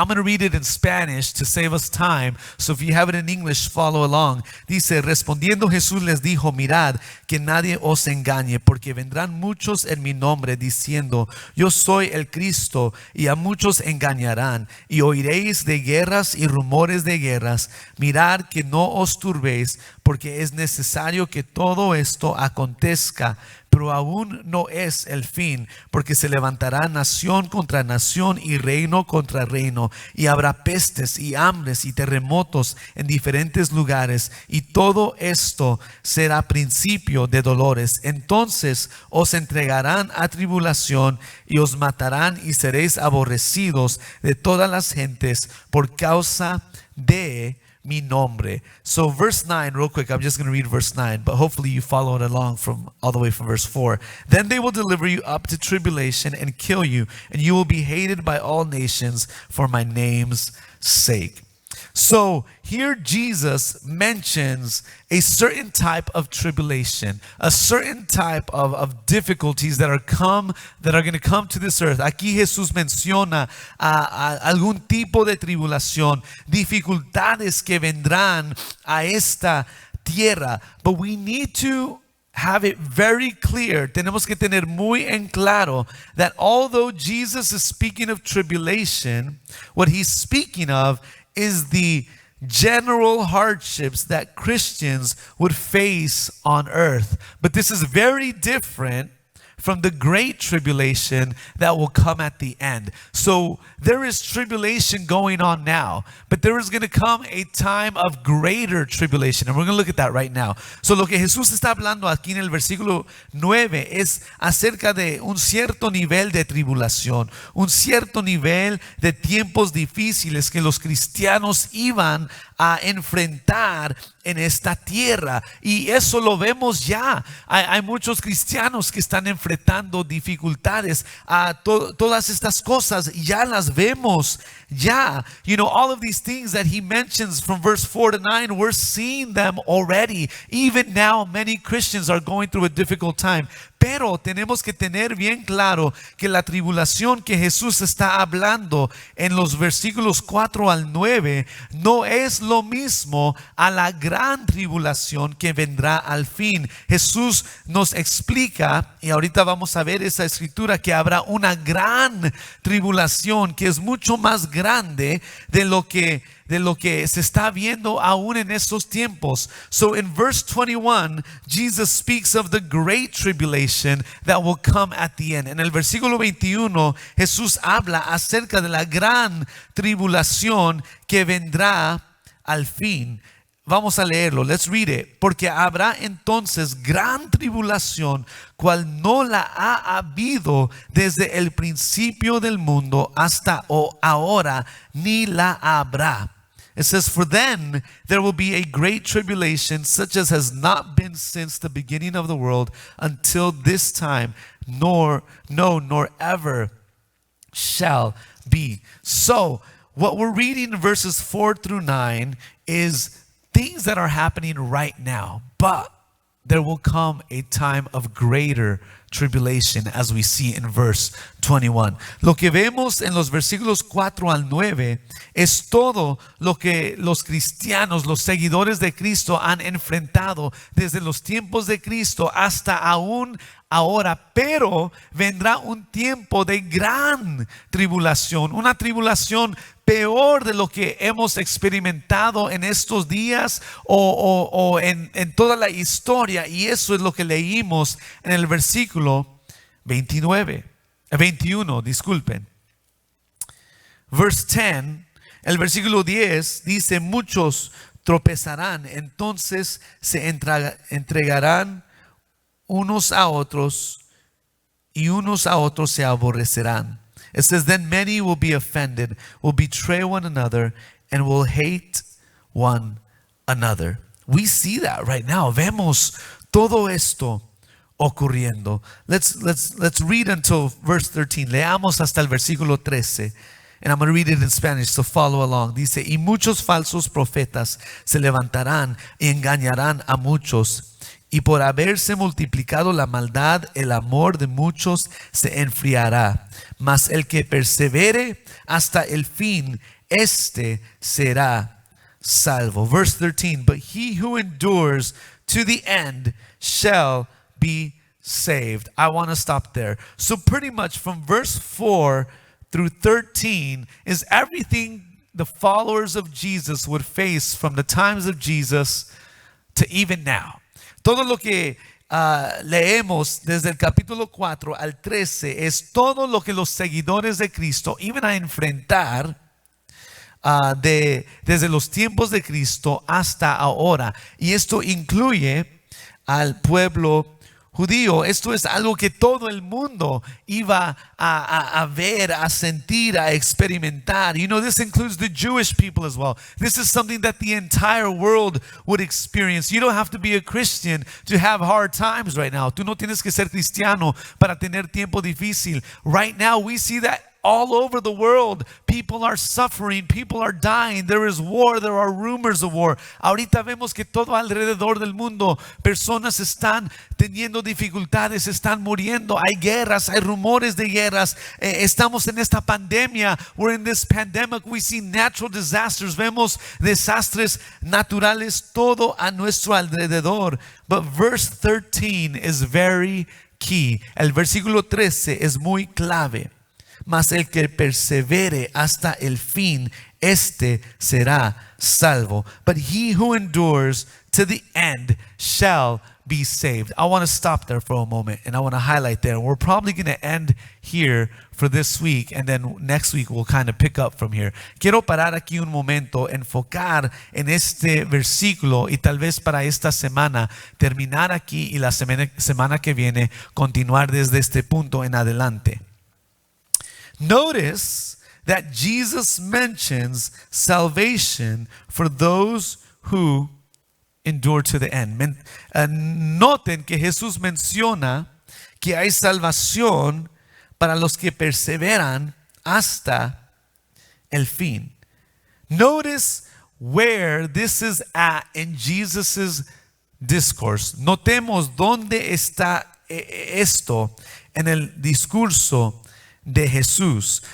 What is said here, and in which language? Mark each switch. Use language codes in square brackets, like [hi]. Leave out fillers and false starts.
[en] I'm going to read it in Spanish to save us time. So if you have it in English, follow along. [es] Dice: respondiendo Jesús les dijo, mirad que nadie os engañe, porque vendrán muchos en mi nombre diciendo, yo soy el Cristo, y a muchos engañarán, y oiréis de guerras y rumores de guerras. Mirad que no os turbéis, porque es necesario que todo esto acontezca, pero aún no es el fin, porque se levantará nación contra nación y reino contra reino, y habrá pestes y hambres y terremotos en diferentes lugares, y todo esto será principio de dolores. Entonces os entregarán a tribulación y os matarán, y seréis aborrecidos de todas las gentes por causa de mi nombre. [en] So verse 9, real quick, I'm just going to read verse 9, but hopefully you follow it along from all the way from verse 4. Then they will deliver you up to tribulation and kill you, and you will be hated by all nations for my name's sake. So here Jesus mentions a certain type of tribulation, a certain type of difficulties that are going to come to this earth. [es] Aquí Jesús menciona algún tipo de tribulación, dificultades que vendrán a esta tierra. [en] But we need to have it very clear. [es] Tenemos que tener muy en claro [en] that although Jesus is speaking of tribulation, what he's speaking of is the general hardships that Christians would face on earth. But this is very different from the great tribulation that will come at the end. So there is tribulation going on now, but there is going to come a time of greater tribulation. And we're going to look at that right now. [es] So lo que Jesús está hablando aquí en el versículo 9 es acerca de un cierto nivel de tribulación, un cierto nivel de tiempos difíciles que los cristianos iban a enfrentar en esta tierra. Y eso lo vemos ya. Hay muchos cristianos que están enfrentando dificultades. Todas estas cosas ya las vemos ya. [en] You know, all of these things that he mentions from verse 4 to 9, we're seeing them already. Even now, many Christians are going through a difficult time. [es] Pero tenemos que tener bien claro que la tribulación que Jesús está hablando en los versículos 4 al 9 no es lo mismo a la gran tribulación que vendrá al fin. Jesús nos explica, y ahorita vamos a ver esa escritura, que habrá una gran tribulación que es mucho más grande de lo que se está viendo aún en estos tiempos. [en] So in verse 21, Jesus speaks of the great tribulation that will come at the end. [es] En el versículo 21, Jesús habla acerca de la gran tribulación que vendrá al fin. Vamos a leerlo. [en] Let's read it. [es] Porque habrá entonces gran tribulación, cual no la ha habido desde el principio del mundo hasta ahora, ni la habrá. [en] It says, for then there will be a great tribulation, such as has not been since the beginning of the world until this time, nor ever shall be. So, what we're reading in verses 4 through 9 is things that are happening right now, but there will come a time of greater tribulation, as we see in verse 21. [es] Lo que vemos en los versículos 4 al 9 es todo lo que los cristianos, los seguidores de Cristo han enfrentado desde los tiempos de Cristo hasta aún ahora, pero vendrá un tiempo de gran tribulación, una tribulación peor de lo que hemos experimentado en estos días o en toda la historia, y eso es lo que leímos en el versículo 21, disculpen. [en] Verse 10, [es] el versículo 10 dice, muchos tropezarán, entonces se entregarán unos a otros y unos a otros se aborrecerán. [en] It says, then many will be offended, will betray one another, and will hate one another. We see that right now. [es] Vemos todo esto ocurriendo. [en] Let's read until verse 13. [es] Leamos hasta el versículo 13. [en] And I'm going to read it in Spanish, so follow along. [es] Dice, y muchos falsos profetas se levantarán y engañarán a muchos. Y por haberse multiplicado la maldad, el amor de muchos se enfriará. Mas el que persevere hasta el fin, este será salvo. [en] Verse 13, but he who endures to the end shall be saved. I want to stop there. So pretty much from verse 4 through 13 is everything the followers of Jesus would face from the times of Jesus to even now. [es] Todo lo que leemos desde el capítulo 4 al 13 es todo lo que los seguidores de Cristo iban a enfrentar desde los tiempos de Cristo hasta ahora. Y esto incluye al pueblo judío, esto es algo que todo el mundo iba a ver, a sentir, a experimentar. [en] You know, this includes the Jewish people as well. This is something that the entire world would experience. You don't have to be a Christian to have hard times right now. [es] Tú no tienes que ser cristiano para tener tiempo difícil. [en] Right now we see that all over the world, people are suffering, people are dying, there is war, there are rumors of war. [es] Ahorita vemos que todo alrededor del mundo, personas están teniendo dificultades, están muriendo, hay guerras, hay rumores de guerras, estamos en esta pandemia, [en] we're in this pandemic, we see natural disasters, [es] vemos desastres naturales todo a nuestro alrededor. [en] But verse 13 is very key. [es] El versículo 13 es muy clave. Mas el que persevere hasta el fin, este será salvo. [en] But he who endures to the end shall be saved. I want to stop there for a moment and I want to highlight there. We're probably going to end here for this week and then next week we'll kind of pick up from here. [es] Quiero parar aquí un momento, enfocar en este versículo y tal vez para esta semana terminar aquí y la semana que viene continuar desde este punto en adelante. [en] Notice that Jesus mentions salvation for those who endure to the end. [es] Noten que Jesús menciona que hay salvación para los que perseveran hasta el fin. [en] Notice where this is at in Jesus's discourse. [es] Notemos dónde está esto en el discurso de Jesús.